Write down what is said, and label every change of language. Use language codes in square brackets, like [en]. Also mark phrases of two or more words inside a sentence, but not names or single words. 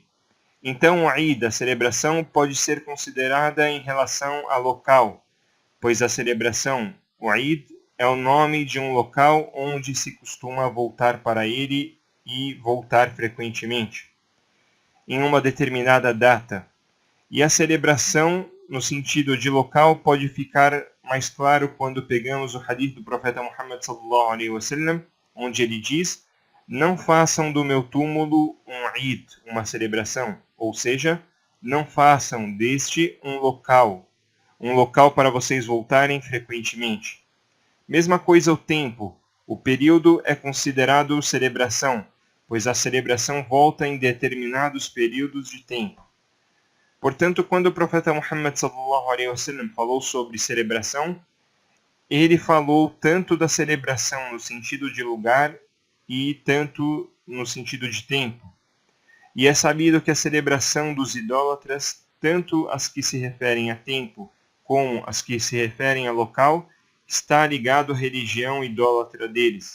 [pt] Então, o Eid, a celebração, pode ser considerada em relação a local, pois a celebração, o Eid, é o nome de um local onde se costuma voltar para ele e voltar frequentemente, em uma determinada data. E a celebração, no sentido de local, pode ficar mais claro quando pegamos o hadith do profeta Muhammad [ar] صلى الله عليه وسلم, [pt] onde ele diz: não façam do meu túmulo um Eid, uma celebração, ou seja, não façam deste um local para vocês voltarem frequentemente. Mesma coisa o tempo, o período é considerado celebração, pois a celebração volta em determinados períodos de tempo. Portanto, quando o profeta Muhammad [ar] صلى الله عليه وسلم [pt] falou sobre celebração, ele falou tanto da celebração no sentido de lugar e tanto no sentido de tempo. E é sabido que a celebração dos idólatras, tanto as que se referem a tempo como as que se referem a local, está ligado à religião idólatra deles.